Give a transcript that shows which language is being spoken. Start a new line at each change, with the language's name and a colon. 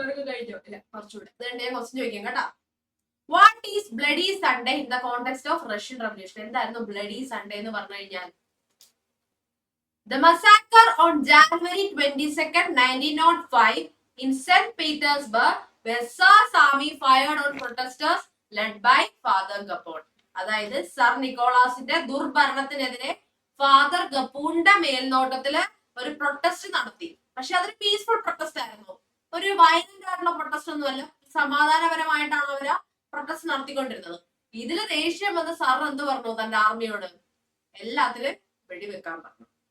Malayalam: കഴിഞ്ഞോ? ഇല്ല, കുറച്ചുകൂടെ. ഇത് ഞാൻ ക്വസ്റ്റ്യൻ ചോദിക്കാം കേട്ടോ.
English: What is bloody Sunday in the context of Russian revolution?
Malayalam: എന്തായിരുന്നു ബ്ലഡി സൺഡേ എന്ന് പറഞ്ഞു കഴിഞ്ഞാൽ?
English: The massacre on January 22nd, 1905 in St. Petersburg where Tsar's army fired on protesters led by Father Gapon.
Malayalam: അതായത് sir നിക്കോളാസിന്റെ ദുർഭരണത്തിനെതിരെ father ഗപ്പൂണിന്റെ മേൽനോട്ടത്തില് ഒരു protest നടത്തി. പക്ഷെ അതൊരു peaceful protest ആയിരുന്നു. ഒരു വയലന്റ് ആയിട്ടുള്ള പ്രൊട്ടസ്റ്റ് ഒന്നുമല്ല, സമാധാനപരമായിട്ടാണ് അവര് പ്രൊട്ടസ്റ്റ് നടത്തിക്കൊണ്ടിരുന്നത്. ഇതില് ദേഷ്യം വന്ന് സാർ എന്ത് പറഞ്ഞു തന്റെ ആർമിയോട്? എല്ലാത്തിലും വെടിവെക്കാൻ പറഞ്ഞു.